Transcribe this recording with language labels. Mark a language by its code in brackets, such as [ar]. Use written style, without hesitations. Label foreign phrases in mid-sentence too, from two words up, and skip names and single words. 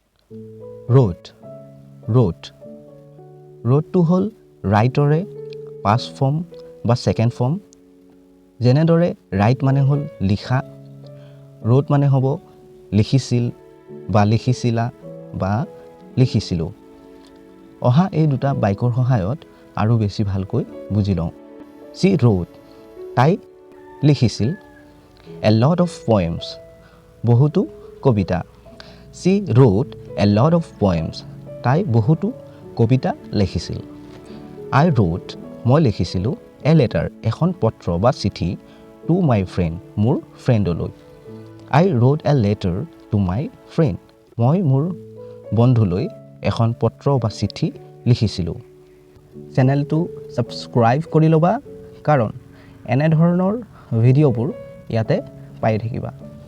[en] wrote wrote wrote to [as] হল write-ৰে [en] past form [as] বা [en] second form [as] যেনেদৰে write মানে হল লিখা wrote মানে হ'ব লিখিছিল বা লিখিছিলা বা লিখিছিলো অহা এই দুটা বাক্যৰ সহায়ত আৰু বেছি ভালকৈ বুজি লওঁ [en] she wrote [as] তাই লিখিছিল [en] a lot of [as] poems বহুতো কবিতা [en] she wrote a lot of poems [as] তাই বহুতো কবিতা লিখিছিল [en] I wrote [as] মই লিখিছিলোঁ [en] a letter [as] এখন পত্ৰ বা চিঠি [en] to my friend [as] মোৰ ফ্ৰেণ্ডলৈ [en] I wrote a letter to my friend [as] মই মোৰ বন্ধুলৈ এখন পত্ৰ বা চিঠি লিখিছিলোঁ চেনেলটো সাবস্ক্ৰাইব কৰি ল'বা কাৰণ এনে ধৰণৰ ভিডিঅ'বোৰ ইয়াতে পাই থাকিবা